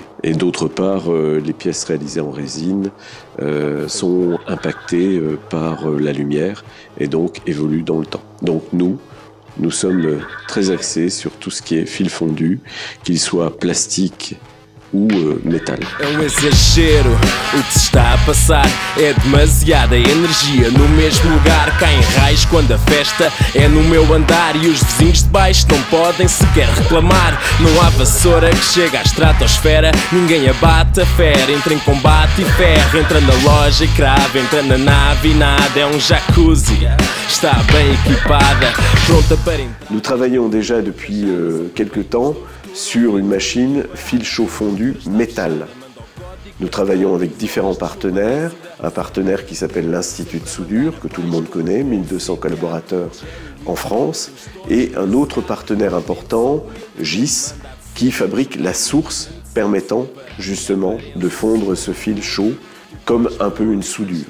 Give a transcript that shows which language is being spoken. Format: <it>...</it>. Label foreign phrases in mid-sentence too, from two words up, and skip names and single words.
<fr>Et d'autre part, les pièces réalisées en résine sont impactées par la lumière et donc évoluent dans le temps. Donc nous sommes très axés sur tout ce qui est fil fondu, qu'il soit plastique ou métal.</fr> <pt>É exagero o que se está a passar. É demasiada energia no mesmo lugar. Cá em Raios, quando a festa é no meu andar e os vizinhos de baixo não podem sequer reclamar. Não há vassoura que chega à estratosfera. Ninguém abate a fera. Entra em combate e ferra. Entra na loja e crava. Entra na nave e nada. É jacuzzi. Está bem equipada, pronta para entrar.</pt> <fr>Nous travaillons déjà depuis quelque temps sur une machine fil chaud fondu métal. Nous travaillons avec différents partenaires, un partenaire qui s'appelle l'Institut de soudure, que tout le monde connaît, 1200 collaborateurs en France, et un autre partenaire important, GIS, qui fabrique la source permettant justement de fondre ce fil chaud comme un peu une soudure.</fr>